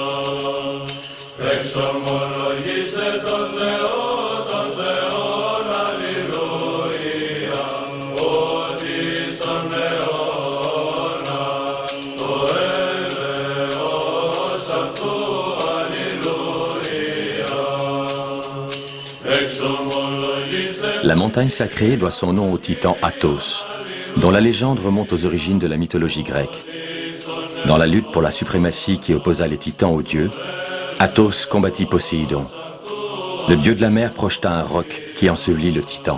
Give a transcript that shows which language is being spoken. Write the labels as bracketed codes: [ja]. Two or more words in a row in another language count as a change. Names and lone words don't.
[el] Εξομολογήστε τον Θεό, τον Θεόν αλληλούια, ότι στον αιώνα το έλεος αυτού αλληλούια. Εξομολογήστε. [fr] La montagne sacrée doit son nom au titan Athos, dont la légende remonte aux origines de la mythologie grecque. Dans la lutte pour la suprématie qui opposa les titans aux dieux, Athos combattit Poséidon. Le dieu de la mer projeta un roc qui ensevelit le titan.